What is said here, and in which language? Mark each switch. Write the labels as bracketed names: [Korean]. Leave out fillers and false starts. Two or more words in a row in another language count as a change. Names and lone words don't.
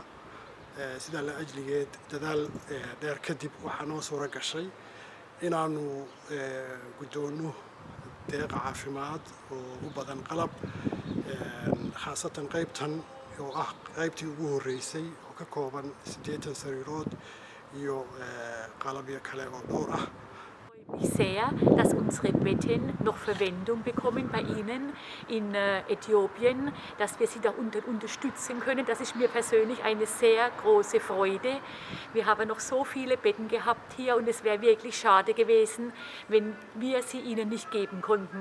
[Somali] sida la ajligeed dadaal dheer kadib waxaa noo suura gashay inaanu guddoonno deeq caafimaad oo u badan qalab khaasatan qaybtan oo ah qaybtii ugu horeysay oo ka kooban 80 sariirood iyo qalabyo kale oo dhowr ah. [German] Ich sehr, dass unsere Betten noch Verwendung bekommen bei Ihnen in Äthiopien, dass wir Sie da unterstützen können. Das ist mir persönlich eine sehr große Freude. Wir haben noch so viele Betten gehabt hier und es wäre wirklich schade gewesen, wenn wir sie Ihnen nicht geben konnten.